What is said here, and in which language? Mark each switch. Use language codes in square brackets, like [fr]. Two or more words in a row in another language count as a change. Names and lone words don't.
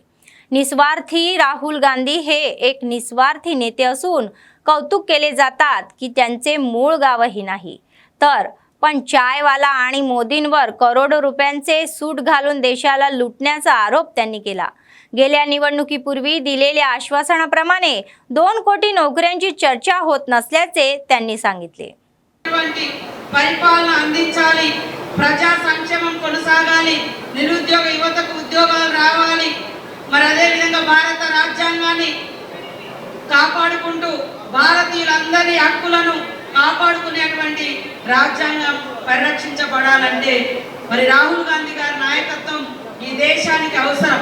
[mr] निस्वार्थी राहुल गांधी हे एक निस्वार्थी नेते असून कौतुक केले जातात की त्यांचे मूळ गावही नाही. पण चायवाला आणि मोदींवर करोडो रुपयांचे सूट घालून देशाला लुटण्याचा आरोप त्यांनी केला. गेल्या निवडणुकीपूर्वी दिलेल्या आश्वासनाप्रमाणे 2 कोटी नोकऱ्यांची चर्चा होत नसल्याचे त्यांनी सांगितले. [te] పరిపాలన అందించాలి, ప్రజా సంక్షేమం కొనసాగాలి, నిరుద్యోగ యువతకు ఉద్యోగాలు రావాలి. మరి అదే విధంగా భారత రాజ్యాంగాన్ని కాపాడుకుంటూ భారతీయులందరి హక్కులను కాపాడుకునేటువంటి రాజ్యాంగం పరిరక్షించబడాలంటే మరి రాహుల్ గాంధీ గారి నాయకత్వం ఈ దేశానికి అవసరం.